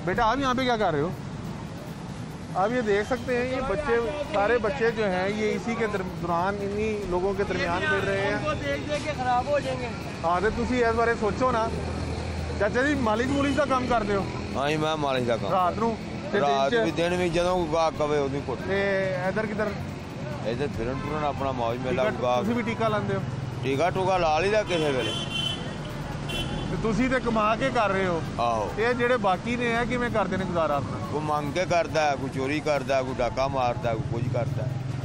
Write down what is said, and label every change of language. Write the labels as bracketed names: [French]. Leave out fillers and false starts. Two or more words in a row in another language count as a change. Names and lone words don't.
[Urdu] بیٹا آپ یہاں پہ کیا کر رہے ہو؟ آپ یہ دیکھ سکتے ہیں یہ بچے، سارے بچے جو ہیں یہ اسی کے دوران انہی لوگوں کے درمیان پھر رہے ہیں. دیکھ کے خراب ہو جائیں گے. ہاں تو تم اس بارے سوچو نا۔ چاچا جی مالش مولش کا کام کرتے ہو? ہاں جی میں مالش کا کام [Punjabi] ਰਾਤ ਨੂੰ ਤੇ रात दिन भी च? ਦਿਨ ਭੀ ਜਦੋਂ ਗਾ ਕਵੇ ਉਹਦੀ ਕੁੱਟ ਤੇ ਇੱਧਰ ਕਿੱਧਰ ਇੱਧਰ ਫਿਰਨ ਟੁਰਨ ਆਪਣਾ ਮौज ਮੇਲਾ ਗਾ ਤੁਸੀਂ ਵੀ ਟੀਕਾ ਲਾਉਂਦੇ ਹੋ? ਟੀਕਾ ਟੂਕਾ ਲਾ ਲਈਦਾ ਕਿਸੇ ਵੇਲੇ। ਤੇ ਤੁਸੀਂ ਤੇ ਕਮਾ ਕੇ ਕਰ ਰਹੇ ਹੋ, ਆਹੋ ਤੇ ਇਹ ਜਿਹੜੇ ਬਾਕੀ ਨੇ ਇਹ ਕਿਵੇਂ ਕਰਦੇ ਨੇ ਗੁਜ਼ਾਰਾ ਆਪਣਾ? ਕੋਈ ਮੰਗ ਕੇ ਕਰਦਾ ਹੈ, ਕੋਈ ਚੋਰੀ ਕਰਦਾ ਹੈ, ਕੋਈ ਡਾਕਾ ਮਾਰਦਾ ਹੈ, ਕੋਈ ਕੁਝ ਕਰਦਾ ਹੈ।